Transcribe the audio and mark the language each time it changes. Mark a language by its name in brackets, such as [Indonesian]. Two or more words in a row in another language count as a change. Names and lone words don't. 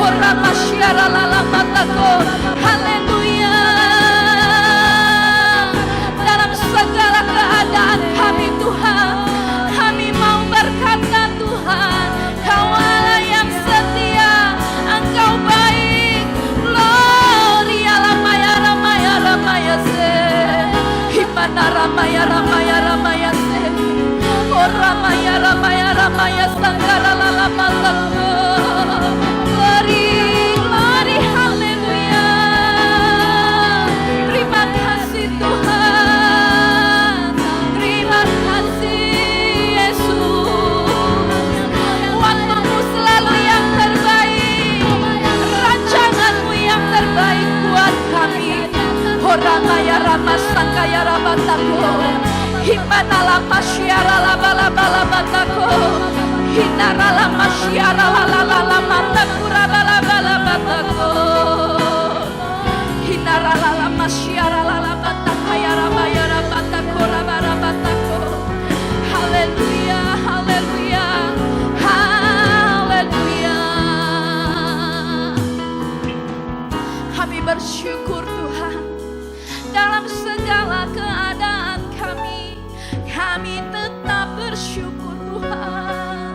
[Indonesian] Haleluya. Dalam segala keadaan kami Tuhan, kami mau berkata Tuhan, Kau Allah yang setia, Engkau baik. Gloria ramaya ramaya ramaya se, himana ramaya ramaya ramaya se, oh ramaya ramaya ramaya sanggara lala [English] glory, glory, [Indonesian] haleluya. Terima kasih Tuhan, terima kasih Yesus. Waktumu selalu yang terbaik, rancanganmu yang terbaik buat kami. Horamaya rama sangkaya rabatako, himana lama syiara laba laba labatako, hinara lama syiara lala lala mataku raba laba labatako, hinara lama syiara lala matakaya raba ya rabatako raba rabatako. Haleluya, haleluya, haleluya. Kami bersyukur Tuhan, dalam segala keadaan kami tetap bersyukur Tuhan.